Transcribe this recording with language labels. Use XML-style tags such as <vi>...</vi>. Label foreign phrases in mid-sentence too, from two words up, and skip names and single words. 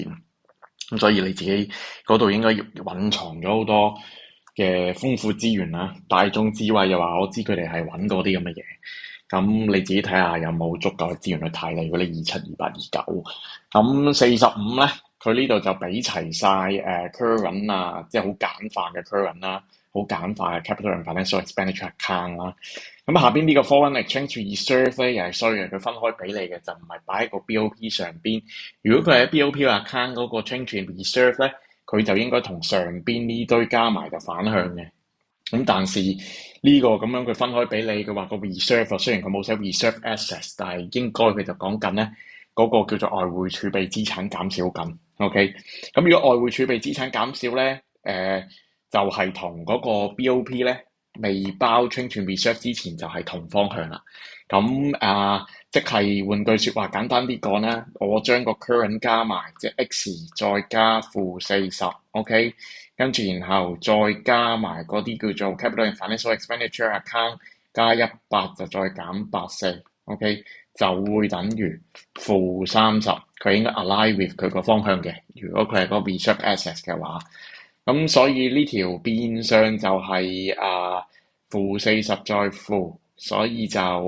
<yue>咁所以你自己嗰度應該蘊藏咗好多嘅豐富資源啦。大眾智慧又話我知佢哋係揾嗰啲咁嘅嘢，咁你自己睇下有冇足夠嘅資源去睇啦。如果你27、28、29，咁45咧，佢呢度就俾齊晒current 啊，即係好簡化嘅 current 啦，好簡化嘅</yue> <en>capital and financial expenditure account</en> <yue>啦。咁下邊呢個</yue> <en>foreign exchange reserve</en> <yue>咧又係衰嘅，佢分開俾你嘅，就唔係擺喺個 BOP 上邊。如果佢喺</yue> <en>BOP account</en> <yue>嗰個</yue> <en>change in reserve</en> <yue>咧，佢就應該同上邊呢堆加埋就反向嘅。咁但是呢個咁樣佢分開俾你，佢話個 reserve 雖然佢冇寫</yue> <en>reserve assets，</en> <yue>但係應該佢就講緊咧嗰個叫做外匯儲備資產減少緊。OK，咁如果外匯儲備資產減少咧，就係同嗰個 BOP 咧未包</yue> <en>change in reserve</en> <yue>之前就係同方向啦。咁即係換句説話，簡單啲講咧，我將個 current 加埋，即係 X 再加-40，OK，跟住然後再加埋嗰啲叫做</yue> <en>capital and financial expenditure account，</en> <yue>加100就再減84，OK，就會等於-30。佢應該</yue> <en>align with</en> <yue>佢個方向嘅。如果佢係個</yue> <en>reserve assets</en> <yue>嘅話，咁所以呢條變相就係-40再負，所以就</yue>